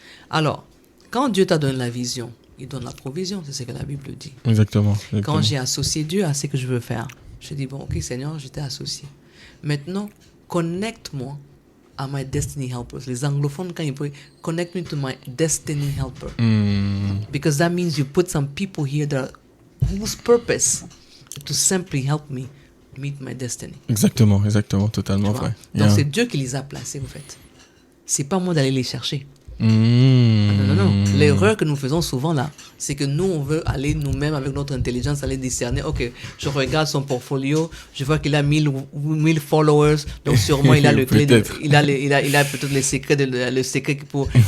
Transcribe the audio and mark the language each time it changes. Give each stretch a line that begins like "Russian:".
French: Alors, quand Dieu t'a donné la vision, il donne la provision, c'est ce que la Bible dit. Exactement. Quand j'ai associé Dieu à ce que je veux faire, je dis, bon, ok Seigneur, je t'ai associé. Maintenant, connecte-moi à
English: my destiny helpers.
French: Les anglophones, quand ils peuvent,
English: connect me to my destiny helper. Because that means you put some people here whose purpose to simply help me meet my destiny.
French: Exactement, totalement vrai. Donc c'est Dieu qui les a placés, en fait. C'est pas moi d'aller les chercher. Non. L'erreur que nous faisons souvent là, c'est que nous, on veut aller nous-mêmes avec notre intelligence, aller discerner. Ok, je regarde son portfolio, je vois qu'il a 1000 followers, donc sûrement il a le clé, il a peut-être le secret pour.